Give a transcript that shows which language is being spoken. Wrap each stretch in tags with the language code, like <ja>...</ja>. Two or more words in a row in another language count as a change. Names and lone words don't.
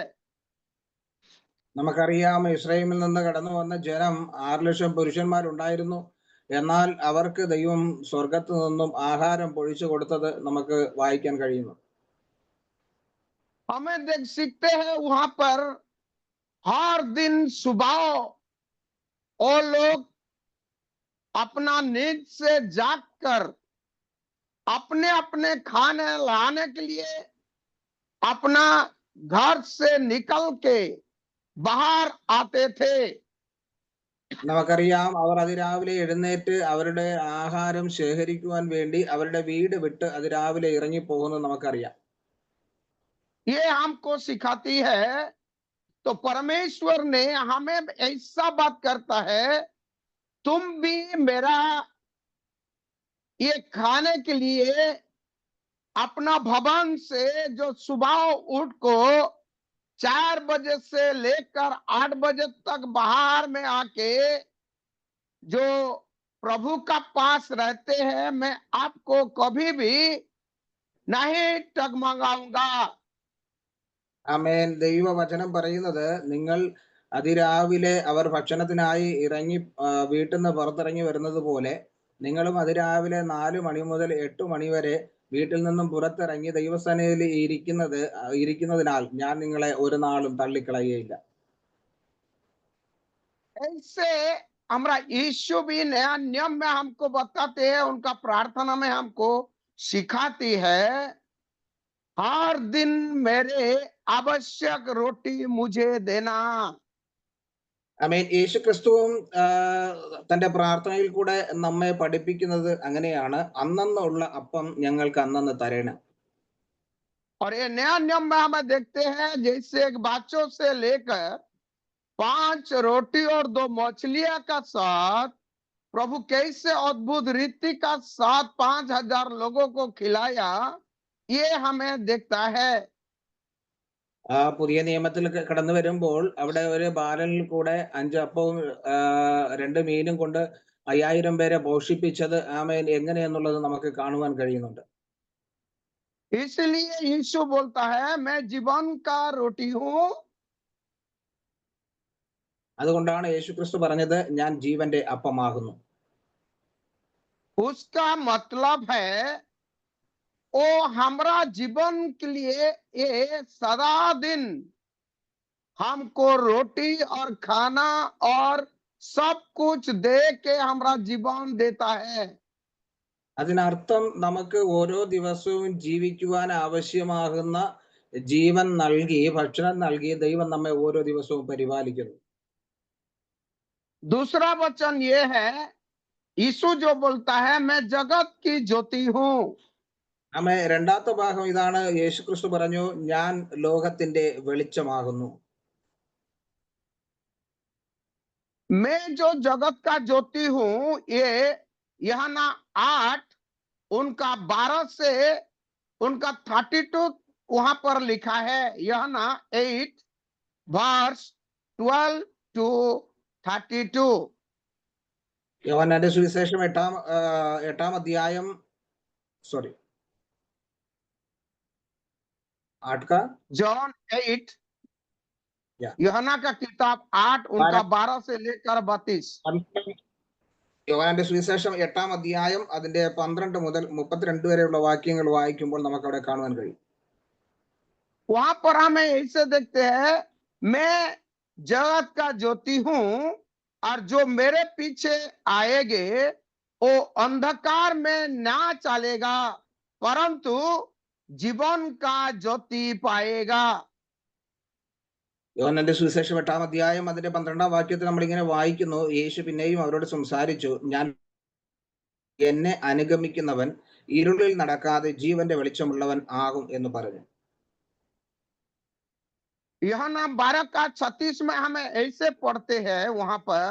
<ml>നമുക്കറിയാം, ഇസ്രായേലിൽ നിന്ന് കടന്നു വന്ന ജനം 6 ലക്ഷം പുരുഷന്മാരുണ്ടായിരുന്നു. എന്നാൽ അവർക്ക് ദൈവം സ്വർഗത്തു നിന്നും ആഹാരം പൊഴിച്ചു കൊടുത്തത് നമുക്ക് വായിക്കാൻ കഴിയുന്നു.</ml> <hi>हमें देख सीखते हैं वहां पर हर दिन सुबह वो लोग अपना नींद से जागकर अपने अपने खाने लाने के लिए अपना घर से निकल के बाहर आते थे।</hi> <ml>നമുക്കറിയാം അവർ അതിരാവിലെ എഴുന്നേറ്റ് അവരുടെ ആഹാരം ശേഖരിക്കുവാൻ വേണ്ടി അവരുടെ വീട് വിട്ട് അതിരാവിലെ ഇറങ്ങി പോകുന്നത് നമുക്കറിയാം.</ml> <hi>ये हमको सिखाती है। तो परमेश्वर ने हमें ऐसा बात करता है, तुम भी मेरा ये खाने के लिए अपना भवन से जो सुबह उठ को 4 बजे से लेकर 8 बजे तक बाहर में आके जो प्रभु का पास रहते हैं, मैं आपको कभी भी नहीं टगमगाऊंगा।</hi> <ml>ആമേൻ. ദൈവവചനം പറയുന്നത്, നിങ്ങൾ അതിരാവിലെ അവർ ഭക്ഷണത്തിനായി ഇറങ്ങി വീട്ടിൽ നിന്ന് പുറത്തിറങ്ങി വരുന്നത് പോലെ നിങ്ങളും അതിരാവിലെ 4 മണി മുതൽ 8 മണി വരെ വീട്ടിൽ നിന്നും പുറത്തിറങ്ങി ദൈവസന്നിധിയിൽ ഇരിക്കുന്നതിനാൽ ഞാൻ നിങ്ങളെ ഒരു നാളും തള്ളിക്കളയുകയില്ല.</ml> <hi>ऐसे हमारा यीशु भी नया नियम में हमको बताते हैं, उनका प्रार्थना में हमको सिखाती है, हर दिन मेरे आवश्यक रोटी मुझे देना।</hi> <ml>ആമേൻ. യേശു ക്രിസ്തുവും തന്റെ പ്രാർത്ഥനയിൽ കൂടെ നമ്മെ പഠിപ്പിക്കുന്നത് അങ്ങനെയാണ്, അന്നന്നുള്ള അപ്പം ഞങ്ങൾക്ക് അന്നന്ന് തരണം.</ml> <hi>और ये नया नियम में हमें देखते हैं, जैसे एक बच्चों से लेकर 5 रोटी और 2 मछलियां का साथ प्रभु कैसे अद्भुत रीति का साथ 5000 लोगों को खिलाया, ये हमें देखता है।</hi> <ml>ആ പുതിയ നിയമത്തിൽ കടന്നു വരുമ്പോൾ അവിടെ ഒരു ബാലനിൽ കൂടെ 5 അപ്പവും 2 മീനും കൊണ്ട് 5000 പേരെ പോഷിപ്പിച്ചത് ആമേൻ എങ്ങനെയെന്നുള്ളത് നമുക്ക് കാണുവാൻ കഴിയുന്നുണ്ട്.</ml> <hi>इसलिए यीशु बोलता है, मैं जीवन का रोटी हूं।</hi> <ml>അതുകൊണ്ടാണ് യേശു ക്രിസ്തു പറഞ്ഞത്, ഞാൻ ജീവന്റെ അപ്പമാകുന്നു.</ml> <hi>उसका मतलब है वो हमारा जीवन के लिए ये सदा दिन हमको रोटी और खाना और सब कुछ दे के हमारा जीवन देता है।</hi> <ml>അതിനർത്ഥം നമുക്ക് ഓരോ ദിവസവും ജീവിക്കുവാൻ ആവശ്യമാകുന്ന ജീവൻ നൽകി, ഭക്ഷണം നൽകി ദൈവം നമ്മെ ഓരോ ദിവസവും പരിപാലിക്കുന്നു.</ml> <hi>दूसरा वचन ये है, यीशु जो बोलता है, मैं जगत की ज्योति हूं।</hi> <ml>രണ്ടാമത്തെ ഭാഗം ഇതാണ്. യേശു ക്രിസ്തു പറഞ്ഞു, ഞാൻ ലോകത്തിന്റെ വെളിച്ചമാകുന്നു.</ml> <hi>मैं जो जगत का ज्योति हूं, ये यूहन्ना 8 उनका 12 से उनका 32 वहां पर लिखा है। यूहन्ना 8 वर्स 12 to 32।</hi> <ml>യോഹന്നാന്റെ സുവിശേഷം 8-ാം അധ്യായം, സോറി 8 का</ml> <hi>जॉन 8, या यूहन्ना का किताब 8 उनका 12 से लेकर 32।</hi> <ml>യോഹന്നാന്റെ സുവിശേഷം 8-ാം അധ്യായം അതിന്റെ 12 മുതൽ 32 വരെയുള്ള വാക്യങ്ങൾ വായിക്കുമ്പോൾ നമുക്ക് അവിടെ കാണുവാൻ കഴിയും.</ml> <hi>वहां पर हमें ऐसे देखते हैं, मैं जगत का ज्योति हूं और जो मेरे पीछे आएंगे वो अंधकार में ना चलेगा परंतु जीवन का ज्योति पाएगा।</hi> <ml>യോഹന്നാന്റെ സുവിശേഷം 8-ാം അധ്യായം അതിന്റെ 12-ാം വാക്യത്തിൽ നമ്മൾ ഇങ്ങനെ വായിക്കുന്നു, യേശു പിന്നെയും അവരോട് സംസാരിച്ചു, ഞാൻ എന്നെ അനുഗമിക്കുന്നവൻ ഇരുളിൽ നടക്കാതെ ജീവന്റെ വെളിച്ചമുള്ളവൻ ആകും എന്ന് പറഞ്ഞു.</ml> <hi>यूहन्ना 12:36 में हमें ऐसे पढ़ते हैं, वहां पर</hi>